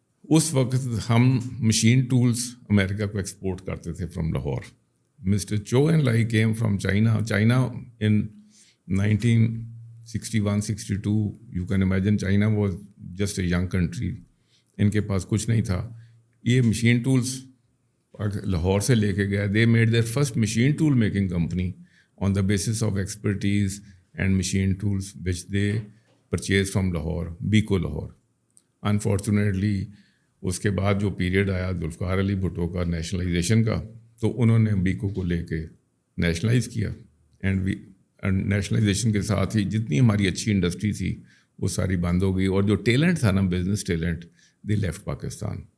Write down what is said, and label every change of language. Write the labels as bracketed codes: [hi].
[hi] उस वक्त हम मशीन टूल्स अमेरिका को एक्सपोर्ट करते थे [en] from [hi] लाहौर. [en] Mister Cho and Lai came from China. China in 1961-62, you can imagine, China was just a young country. [hi] इनके पास कुछ नहीं था. ये मशीन टूल्स लाहौर से लेके गया. [en] They made their first machine tool making company on the basis of expertise and machine tools which they purchased from Lahore, Biko Lahore. Unfortunately, [hi] उसके बाद जो पीरियड आया जुल्फ़िकार अली भुट्टो का नेशनलाइजेशन का, तो उन्होंने बीको को लेके नेशनलाइज किया. एंड नेशनलाइजेशन के साथ ही जितनी हमारी अच्छी इंडस्ट्री थी वो सारी बंद हो गई. और जो टैलेंट था ना, business talent, [en] they left [hi] Pakistan.